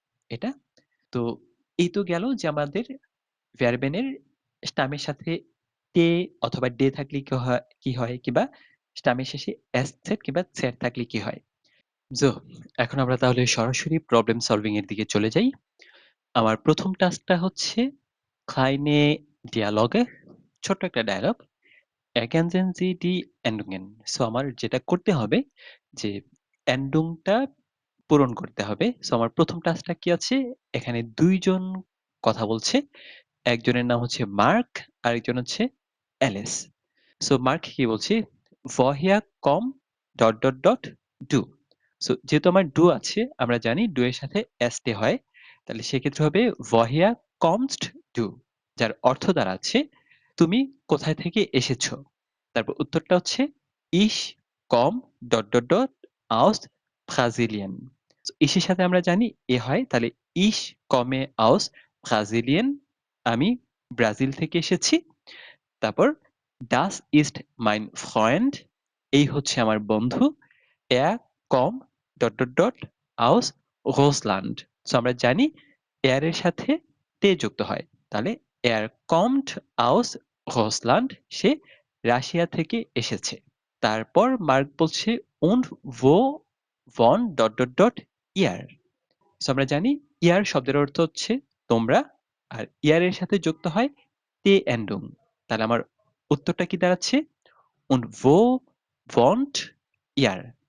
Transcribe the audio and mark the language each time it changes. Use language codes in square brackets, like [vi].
[bn] এটা তো এই তো গেল যে আমাদের ভার্বেনের স্টামের সাথে তে অথবা ডে থাকলে কি হয় কিংবা স্টামের শেষে এস সেট কিংবা সেট থাকলে কি হয়। জো এখন আমরা তাহলে সরাসরি প্রবলেম সলভিং এর দিকে চলে যাই। আমার প্রথম টাস্কটা হচ্ছে ক্লাইনে ডিয়ালগে, ছোট্ট একটা dialogue. [de] ergänzen Sie die Endungen। [bn] So আমার যেটা করতে হবে যে এন্ডুংটা পূরণ করতে হবে। সো আমার প্রথম টাস্কটা কি আছে, এখানে ২ জন কথা বলছে। একজনের নাম হচ্ছে মার্ক, আরেকজন হচ্ছে অ্যালিস। সো মার্ক কি বলছে, [de] woher kommt [bn] ... dot dot dot du। So যেহেতু আমার ডু আছে, আমরা জানি ডু এর সাথে এসটি হয়। তাহলে সেক্ষেত্রে হবে [de] woher kommst du? [bn] যার অর্থ দাঁড়াচ্ছে তুমি কোথায় থেকে এসেছো? তারপর উত্তরটা হচ্ছে [de] ich komme ... aus Brasilien. [bn] So ich এর সাথে আমরা জানি এ হয়, তাহলে [de] ich komme aus Brasilien. [bn] আমি ব্রাজিল থেকে এসেছি। তারপর [de] das ist mein Freund. [bn] এই হচ্ছে আমার বন্ধু। [de] Er kommt ... aus Russland. [bn] So আমরা জানি er এর সাথে তে যুক্ত হয়। তাহলে [de] er kommt aus Russland. [bn] সে রাশিয়া থেকে এসেছে। তারপর মার্ক বলছে [de] und wo wohnt ... ihr? [bn] So আমরা জানি ইয়ার শব্দের অর্থ হচ্ছে তোমরা, আর ইয়ার এর সাথে যুক্ত হয় তে এন্ডুং। তাহলে আমার উত্তরটা কি দাঁড়াচ্ছে [de] und wo wohnt ihr?